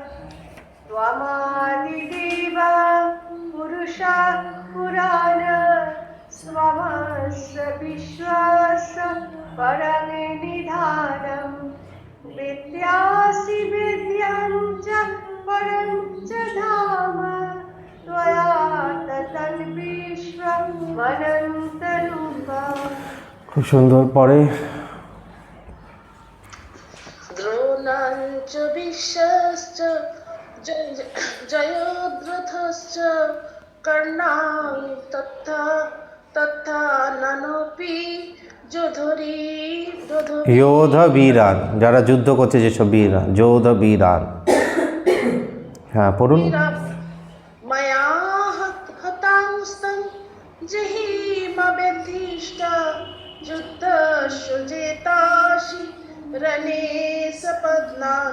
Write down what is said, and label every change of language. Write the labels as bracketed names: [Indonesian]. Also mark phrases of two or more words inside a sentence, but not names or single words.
[Sanskrit] त्वमादिदेव पुरुषः पुराण त्वमस्य विश्वस्य परं निधानं वेत्यासि वेद्यं च परं च धाम त्वया ततं विश्वमनन्तरूपम्। [Bangla] খুব সুন্দর। পরে [Sanskrit] দ্রোণং চ ভীষ্মশ্চ জয়দ্রথশ্চ কর্ণং তথা নানোপি যোধবীরান, [Bangla] যারা যুদ্ধ করছে যেসব বীরান, যোধবীরান। হ্যাঁ পড়ুন। [Sanskrit] ময়া হতাংস্तं জহিমা যুদ্ধস্য জেতাসি রণে সপত্নান।